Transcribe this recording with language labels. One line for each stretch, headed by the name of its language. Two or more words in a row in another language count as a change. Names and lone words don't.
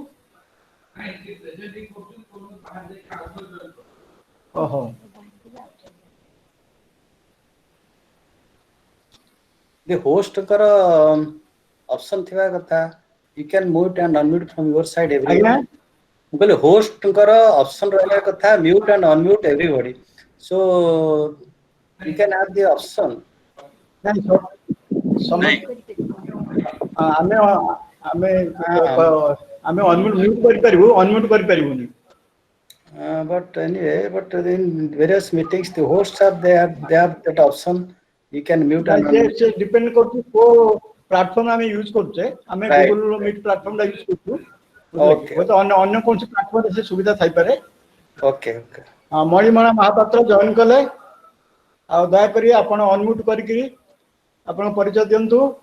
English: ଓହୋ The host ଙ୍କର option
Odia: ଥିବା କଥା
English: you can mute and unmute from your side everybody.
Odia: ଆଜ୍ଞା ମୁଁ କହିଲି hostଙ୍କର option ରହିବା କଥା
English: mute and unmute everybody. So you can have the option.
Odia: ଆମେ ଆମେ ଆମେ
English: unmute mute
Odia: କରିପାରିବୁ ଅନମ୍ୟୁଟ କରିପାରିବୁନି.
English: But anyway, but in various meetings, the hosts they have that option. You can mute and unmute.
Odia: ସେ ଡିପେଣ୍ଡ କରୁଛି କୋଉ ପ୍ଲାଟଫର୍ମ ଆମେ ୟୁଜ କରୁଛେ. ଆମେ ଗୁଗଲ ମିଟ୍ ପ୍ଲାଟଫର୍ମ ଟା ୟୁଜ କରୁଛୁ. ହୁଏତ ଅନ୍ୟ କୌଣସି ପ୍ଲାଟଫର୍ମରେ ସେ ସୁବିଧା ଥାଇପାରେ.
English: Okay.
Odia: ମଣିମାଳା ମହାପାତ୍ର ଜଏନ କଲେ ଆଉ ଦୟାକରି ଆପଣ ଅନମ୍ୟୁଟ କରିକି ଆପଣ ପରିଚୟ ଦିଅନ୍ତୁ.